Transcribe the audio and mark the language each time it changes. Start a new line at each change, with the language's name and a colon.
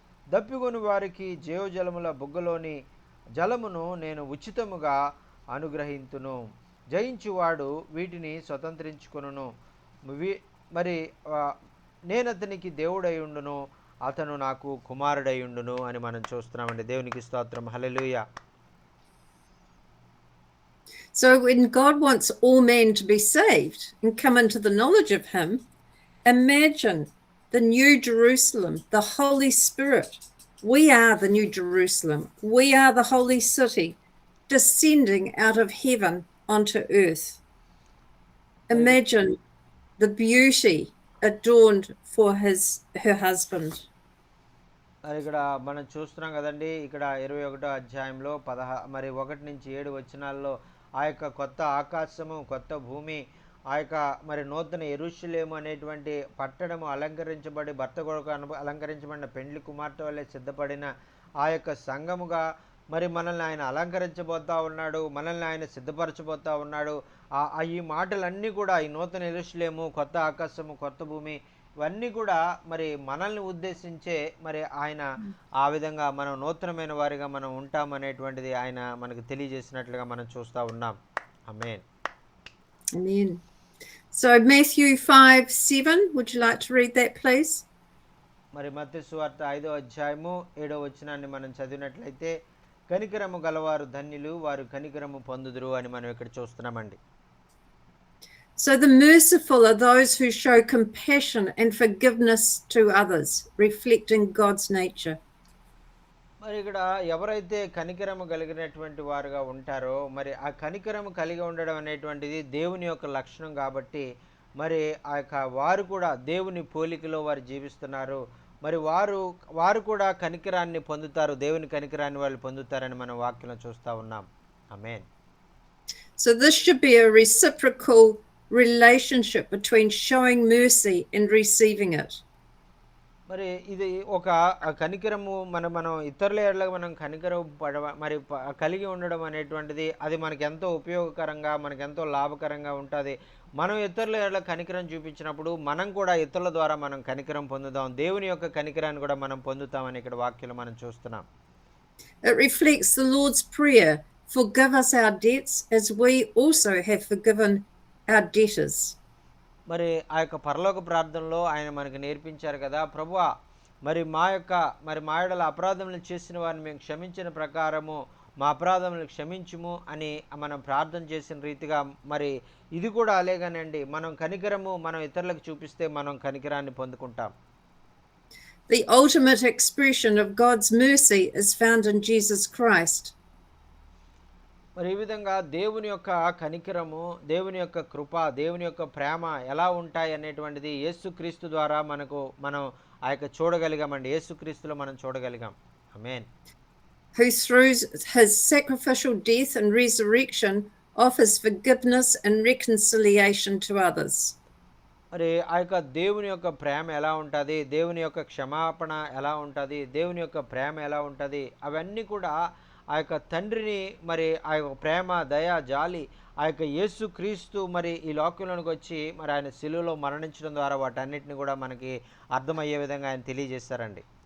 Telugu: దప్పిగొని వారికి జీవజలముల బుగ్గలోని జలమును నేను ఉచితముగా అనుగ్రహింతును. జయించువాడు వీటిని స్వతంత్రించుకొనును. మరి నేనతనికి దేవుడై అతను నాకు కుమారుడై ఉండును అని మనం చూస్తున్నామండి. దేవునికి స్తోత్రం. హల్లెలూయా.
English: So when God wants all men to be saved and come into the knowledge of him, imagine the new Jerusalem, the Holy Spirit. We are the new Jerusalem. We are the holy city descending out of heaven onto earth. Imagine the beauty adorned for her husband.
Telugu: ఇక్కడ మనం చూస్తున్నాం కదండి. ఇక్కడ 21వ అధ్యాయంలో 1 నుంచి 7 వచనాల్లో ఆ యొక్క కొత్త ఆకాశము, కొత్త భూమి, ఆ యొక్క మరి నూతన యెరూషలేము అనేటువంటి పట్టణము అలంకరించబడి భర్త కొరకు అలంకరించబడిన పెండ్లి కుమార్తె వల్లే సిద్ధపడిన ఆ యొక్క సంఘముగా మరి మనల్ని ఆయన అలంకరించబోతా ఉన్నాడు, మనల్ని ఆయన సిద్ధపరచబోతా ఉన్నాడు. ఈ మాటలన్నీ కూడా ఈ నూతన యెరూషలేము, కొత్త ఆకాశము, కొత్త భూమి ఇవన్నీ కూడా మరి మనల్ని ఉద్దేశించే మరి ఆయన ఆ విధంగా మనం నూతనమైన వారిగా మనం ఉంటామనేటువంటిది ఆయన మనకు తెలియజేసినట్లుగా మనం చూస్తూ ఉన్నాం. ఆమేన్.
English: Amen. So Matthew 5:7, would you like to read that, please?
Telugu: మరి మత్తయి సువార్త 5వ అధ్యాయము 7వ వచనాన్ని మనం చదివినట్లయితే, కనికరము గలవారు ధన్యులు, వారు కనికరము పొందుదురు అని మనం ఇక్కడ చూస్తున్నామండి.
English: So the merciful are those who show compassion and forgiveness to others, reflecting God's nature.
Telugu: మరి ఇక్కడ ఎవరైతే కనికరము కలిగినటువంటి వారుగా ఉంటారో మరి ఆ కనికరము కలిగి ఉండడం అనేటువంటిది దేవుని యొక్క లక్షణం కాబట్టి మరి ఆ యొక్క వారు కూడా దేవుని పోలికలో వారు జీవిస్తున్నారు. మరి వారు కూడా కనికరాన్ని పొందుతారు, దేవుని కనికరాన్ని వాళ్ళు పొందుతారని మనం వాక్యంలో చూస్తూ ఉన్నాం. ఆమేన్.
English: So this should be a reciprocal relationship between showing mercy and receiving it.
Telugu: మరి ఇది ఒక కనికరము మనం ఇతరుల ఎడల మనం కనికరం మరి కలిగి ఉండడం అనేటువంటిది అది మనకి ఎంతో ఉపయోగకరంగా, మనకి ఎంతో లాభకరంగా ఉంటుంది. మనం ఇతరుల ఎడల కనికరం చూపించినప్పుడు మనం కూడా ఇతరుల ద్వారా మనం కనికరం పొందుతాం, దేవుని యొక్క కనికరాన్ని కూడా మనం పొందుతామని ఇక్కడ వాక్యంలో మనం చూస్తున్నాం.
English: It reflects the Lord's prayer, forgive us our debts as we also have forgiven our debtors.
Telugu: మరి ఆ యొక్క పరలోక ప్రార్థనలో ఆయన మనకు నేర్పించారు కదా, ప్రభువా మరి మా ఎడల అపరాధములు చేసిన వారిని మేము క్షమించిన ప్రకారము మా అపరాధములు క్షమించుము అని మనం ప్రార్థన చేసిన రీతిగా మరి ఇది కూడా అలాగేనండి. మనం కనికరము మనం ఇతరులకు చూపిస్తే మనం కనికరాన్ని పొందుకుంటాం.
English: The ultimate expression of God's mercy is found in Jesus Christ.
Telugu: మరి ఈ విధంగా దేవుని యొక్క కనికరము, దేవుని యొక్క కృప, దేవుని యొక్క ప్రేమ ఎలా ఉంటాయి అనేటువంటిది యేసుక్రీస్తు ద్వారా మనం ఆ యొక్క చూడగలిగామండి. యేసుక్రీస్తులో మనం చూడగలిగాం. ఆమేన్.
English: Who through his sacrificial death and resurrection offers forgiveness and reconciliation to others.
Telugu: మరి ఆ యొక్క దేవుని యొక్క ప్రేమ ఎలా ఉంటుంది, దేవుని యొక్క క్షమాపణ ఎలా ఉంటుంది, దేవుని యొక్క ప్రేమ ఎలా ఉంటుంది, అవన్నీ కూడా ఆ యొక్క తండ్రిని మరి ఆ యొక్క ప్రేమ, దయ, జాలి ఆ యొక్క యేసుక్రీస్తు మరి ఈ లోకంలోనికి వచ్చి మరి ఆయన శిలువలో మరణించడం ద్వారా వాటన్నిటిని కూడా మనకి అర్థమయ్యే విధంగా ఆయన తెలియజేస్తారండి.